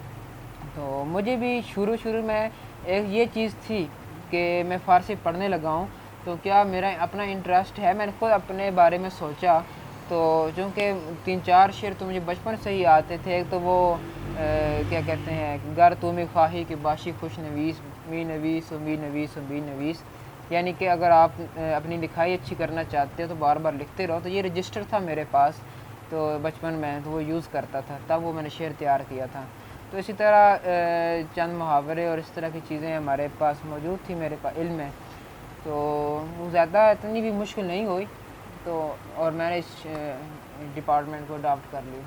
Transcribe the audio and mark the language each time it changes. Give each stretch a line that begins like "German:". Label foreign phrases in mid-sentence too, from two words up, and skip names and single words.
Urdu: تو مجھے بھی شروع میں ایک یہ چیز تھی کہ میں فارسی پڑھنے لگا ہوں تو کیا میرا اپنا انٹرسٹ ہے, میں نے خود اپنے بارے میں سوچا. تو چونکہ 3-4 شعر تو مجھے بچپن سے ہی آتے تھے. ایک تو وہ کیا کہتے ہیں,
Persian: گر تو میں خواہی کہ باشی خوش نویس می نویس و می نویس و می نویس,
Urdu: یعنی کہ اگر آپ اپنی لکھائی اچھی کرنا چاہتے ہو تو بار بار لکھتے رہو. تو یہ رجسٹر تھا میرے پاس تو بچپن میں, تو وہ یوز کرتا تھا, تب وہ میں نے شعر تیار کیا تھا. تو اسی طرح چند محاورے اور اس طرح کی چیزیں ہمارے پاس موجود تھی میرے پاس علم میں, تو وہ زیادہ اتنی بھی مشکل نہیں ہوئی, تو اور میں نے اس ڈپارٹمنٹ کو اڈاپٹ کر لی.